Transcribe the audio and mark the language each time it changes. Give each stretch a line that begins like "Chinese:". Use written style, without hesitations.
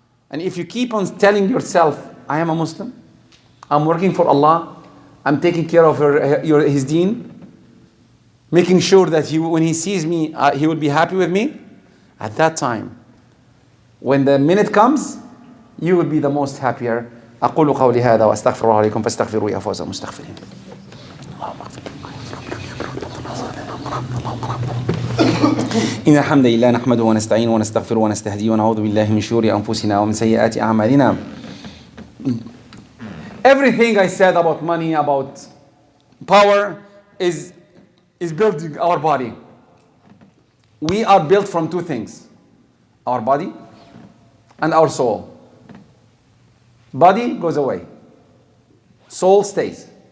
English: And if you keep on telling yourself, I am a Muslim, I'm working for Allah, I'm taking care of His deen, making sure that when He sees me, He will be happy with me, at that time, when the minute comes, you will be the most happier.
Arabic: أقول قولي هذا وأستغفر الله عليكم فاستغفروا يا فوز المستغفرين. إن الحمد لله نحمده ونستعينه ونستغفره ونستهديه ونعوذ بالله من شرور أنفسنا ومن سيئات أعمالنا.
English: Everything I said about money, about power, is building our body. We are built from 2 things: our body and our soul. Body goes away. Soul stays.